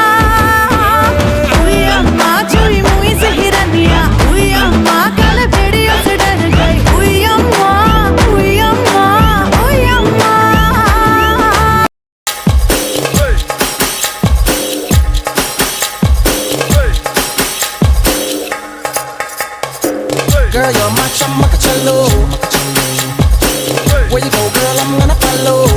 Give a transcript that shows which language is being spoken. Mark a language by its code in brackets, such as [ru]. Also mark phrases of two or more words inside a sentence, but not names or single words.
[hi] उई अम्मा चुई मुई से हिरनिया, उई अम्मा काले भेड़ियों से डर गई. उई अम्मा, उई अम्मा, उई अम्मा. [en] Girl, you're my chamachallo. Where you go, girl, I'm gonna follow.